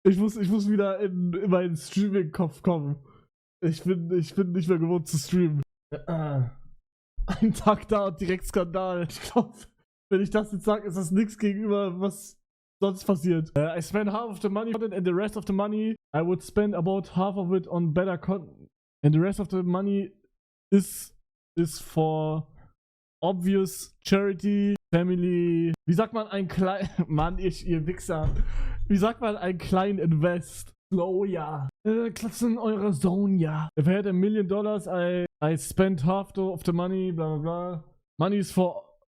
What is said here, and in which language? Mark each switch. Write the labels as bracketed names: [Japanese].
[German] Ich muss wieder in meinen Streaming-Kopf kommen. Ich bin nicht mehr gewohnt zu streamen. Ein Tag da und direkt Skandal. Ich glaube, wenn ich das jetzt sage, ist das nichts gegenüber, was sonst passiert. [English] I spend half of the money and the rest of the money I would spend about half of it on better content. And the rest of the money is for obvious charity, family. [German] Wie sagt man ein klein... Mann, ihr Wichser. Wie sagt man ein klein Invest? Oh ja. Klatzen eure Zone, ja. [English] If I had $1 million, I spent half of the money, bla bla bla. Money is for...